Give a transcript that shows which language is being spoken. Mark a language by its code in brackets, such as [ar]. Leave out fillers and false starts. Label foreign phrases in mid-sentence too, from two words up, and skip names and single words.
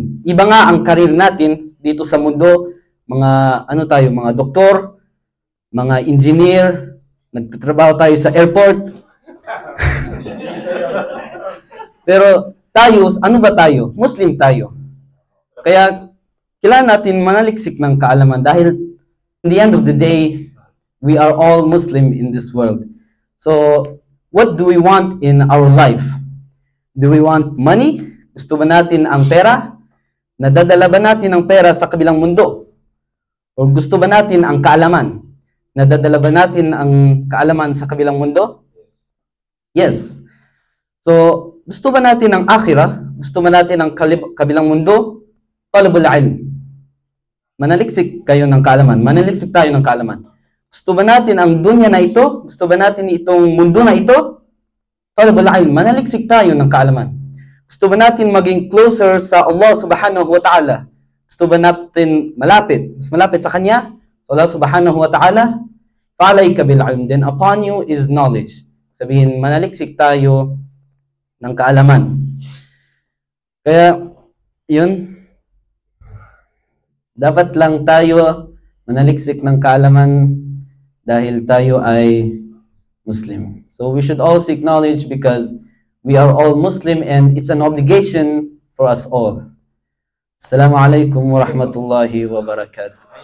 [tl] Iba nga ang karir natin dito sa mundo, mga doktor, mga engineer, nagtatrabaho tayo sa airport. Pero tayo, ano ba tayo? Muslim tayo. Kaya kailangan natin manaliksik ng kaalaman dahil [en] in the end of the day, we are all Muslim in this world. So, what do we want in our life? Do we want money? [tl] Gusto ba natin ang pera? Nadadala ba natin ang pera sa kabilang mundo? O gusto ba natin ang kaalaman? Nadadala ba natin ang kaalaman sa kabilang mundo? [en] Yes. [tl] So, gusto ba natin ang akhirah? Gusto ba natin ang kabilang mundo? [ar] طلب العلم. [tl] Manaliksik kayo ng kaalaman. Manaliksik tayo ng kaalaman. Gusto ba natin ang dunya na ito? Gusto ba natin itong mundo na ito? [ar] طلب العلم. [tl] Manaliksik tayo ng kaalaman. Gusto ba natin maging closer sa [ar] الله سبحانه وتعالى? [tl] Gusto ba natin malapit? Mas malapit sa Kanya? Sa [ar] الله سبحانه وتعالى? فعليك بالعلم. [en] Then upon you is knowledge. [tl] Sabihin, manaliksik tayo ng kaalaman. Kaya, yun. Dapat lang tayo manaliksik ng kaalaman dahil tayo ay Muslim. [en] So we should all seek knowledge because we are all Muslim and it's an obligation for us all. [ar] السلام عليكم ورحمة الله وبركاته.